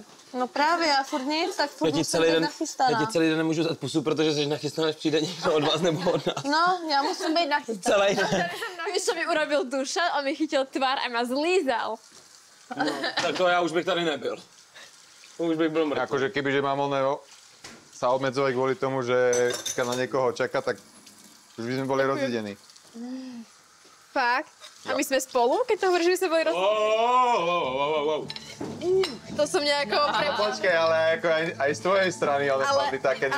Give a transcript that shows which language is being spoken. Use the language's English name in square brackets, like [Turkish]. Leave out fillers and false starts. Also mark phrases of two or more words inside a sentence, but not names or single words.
[Czech] No právě, já furt nic, tak furt musím být nachystaná. Já ti celý den nemůžu dát pusu, protože jsi nachystaná, až přijde někdo od vás nebo od nás. No, já musím být nachystaná. Celý den. [Slovak] Víš, co mi urobil Dušan? On mi chytil tvár a ma zlízal. [Czech] No, tak to já už bych tady nebyl. Už bych byl mrtvý. [Slovak] Akože kebyže mám sa obmedzovať kvôli tomu, že na niekoho čaká, tak už by sme boli rozidení. Fakt? A my sme spolu, keď to hovoríš, že by sme boli To som nejako... Počkaj, ale ako aj z tvojej strany, ale padli také nejaké...